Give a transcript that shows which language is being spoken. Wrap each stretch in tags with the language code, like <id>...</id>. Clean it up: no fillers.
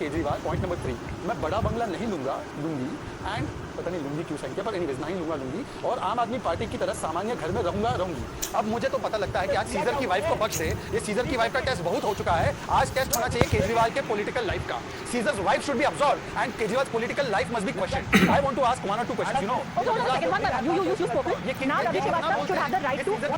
<en>Kejriwal. Point number 3.</en> <hi>मैं बड़ा बंगला नहीं लूंगी, and पता नहीं लूंगी क्यों साइन किया, पर एनीवेज नहीं लूंगी, और आम आदमी पार्टी की तरह सामान्य घर में रहूंगी। अब मुझे तो पता लगता है कि आज सीजर की वाइफ को बख्श दे, ये सीजर की वाइफ का टेस्ट बहुत हो चुका है, आज टेस्ट होना चाहिए केजरीवाल के पॉलिटिकल लाइफ का।</hi> <en>Caesar's wife should be absorbed and Kejriwal political life must be question. I want to ask 1 or 2 questions, you know. Okay, hold on a second, one minute. You spoke. Now Ravi Srivastava should have the right to.</en>